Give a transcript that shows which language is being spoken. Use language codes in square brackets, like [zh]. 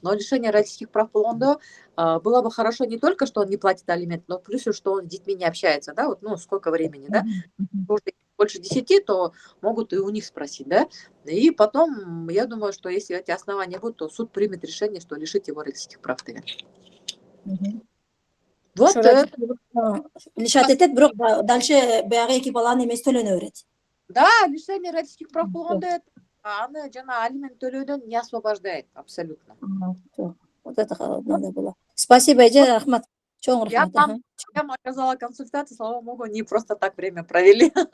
[ru] Но лишение родительских прав болгондо было бы хорошо не только, что он не платит алимент, но плюс, что он с детьми не общается, да, вот, ну, сколько времени, да, больше 10, то могут и у них спросить, да, и потом, я думаю, что если эти основания будут, то суд примет решение, что лишить его родительских прав. Вот, [ky] лишат этет, бирок дальше баягы эки баланын эмеси төлөнө берет. [ru] да, лишение родительских прав [ky] болгондо аны жана алимент төлөөдөн [ru] не освобождает абсолютно. Вот это надо было. Спасибо, Эже, [ky] рахмат. Чоң [ru] Я [ky] рахмат. [ru] вам оказала консультацию, слава богу, не просто так время провели.